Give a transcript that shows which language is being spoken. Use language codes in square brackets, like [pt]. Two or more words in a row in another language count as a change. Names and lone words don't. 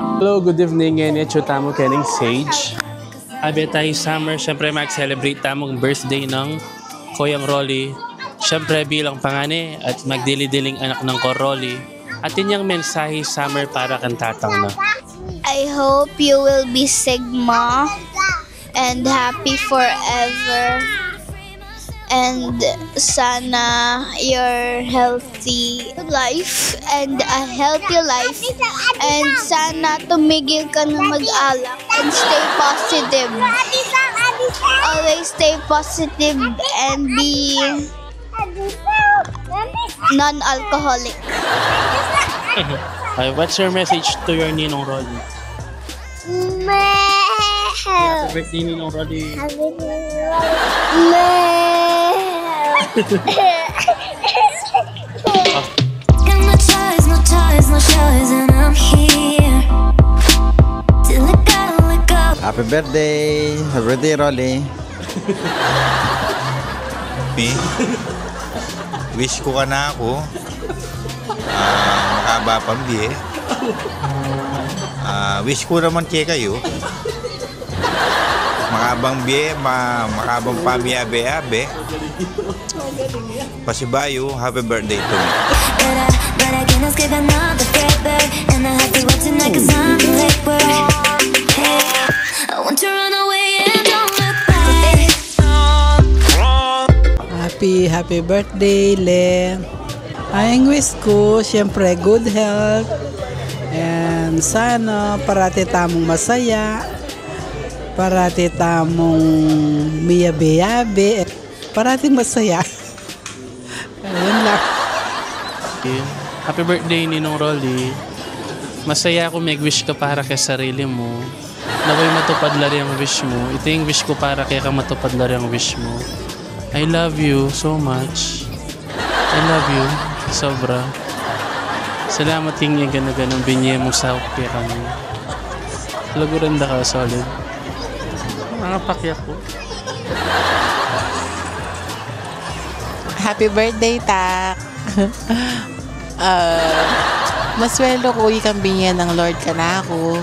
[en] Hello, good evening. [pam] Ngayon ito tamo kening Sage. Abi tayo summer, syempre mag-celebrate tamong birthday ng Koyang Rolly. Syempre bilang pangani at magdili-diling anak ng Ko Rolly. At inyang mensahe summer para kang tatang na. [en] I hope you will be Sigma and happy forever. And sana your healthy life and a healthy life. [tl] And sana tumigil ka na mag-alak and [en] stay positive. Always stay positive and be non-alcoholic. What's your message to your Ninong Rolly? Happy birthday, Ninong Rolly. Happy birthday, Rolly. [pam] Wish ko ka na ako. Makaba pang biye. Wish ko naman kayo. Makabang biye, makabang pamiyabe-abe. Pasibayo, [en] happy birthday to me. Happy birthday, Le. [tl] Ang wish ko, syempre, [en] good health. [pam] And sana parati tamong masaya. Parati tamong miyabe-yabe. [tl] Parati masaya. Ayun lang. [en] Happy birthday, Ninong Rolly. [tl] Masaya ako mag-wish ka para kay sarili mo. Naway matupad lari ang wish mo. Ito yung wish ko para kaya ka matupad lari ang wish mo. [en] I love you so much. I love you. [tl] Sobra. [pam] Salamat yung ganang binye mo sa kaya kami. Laguranda ka, solid. Mga pakyak ko. [en] Happy birthday, Tak! [pam] Maswelo ko ikang binyan ng Lord ka na ako.